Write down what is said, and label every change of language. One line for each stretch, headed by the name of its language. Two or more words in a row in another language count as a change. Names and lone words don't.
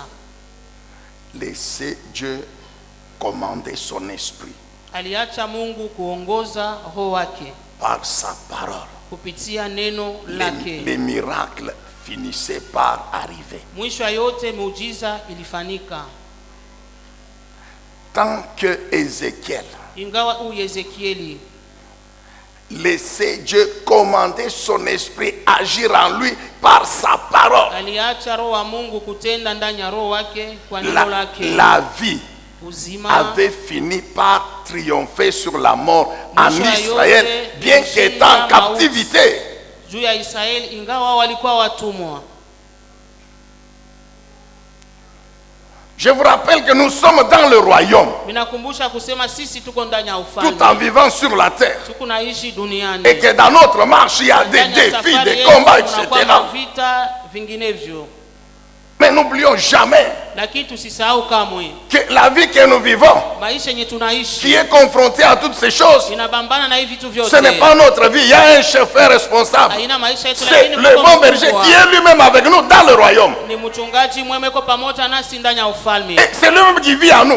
French: laissait Dieu commander son esprit
Swahili: aliacha Mungu kuongoza roho wake
French: par sa parole,
Swahili: kupitia neno lake,
French: les miracles finissaient par arriver.
Swahili: mwisho wa yote muujiza ilifanyika.
French: Tant que Ézéchiel
Swahili: Ingawa huyu Ezekieli
French: laissait Dieu commander son esprit, agir en lui par sa parole,
Swahili: aliacha roho wa Mungu kutenda ndani ya roho wake kwa neno lake,
French: la vie
Swahili: uzima
French: avait fini par triompher sur la mort en
Swahili: Mwisho ya
French: Israël,
Swahili: yote
French: bien qu'étant en captivité.
Swahili: juu ya Israeli ingawa walikuwa watumwa.
French: Je vous rappelle que nous sommes dans le royaume,
Swahili: Minakumbusha kusema sisi tuko ndani ya
French: tout en
Swahili: ufalme,
French: vivant sur la terre,
Swahili: tuko naishi duniani.
French: et que dans notre marche, il y a des
Swahili: Ndani ya
French: défis,
Swahili: safari
French: des
Swahili: yetu
French: combats, etc.
Swahili: kunakuwa vita vinginevyo.
French: Mais n'oublions jamais que la vie que nous vivons, qui est confrontée à toutes ces choses, ce n'est pas notre vie. Il y a un chef responsable. C'est le bon berger qui est lui-même avec nous dans le royaume. Et c'est lui-même qui vit en nous.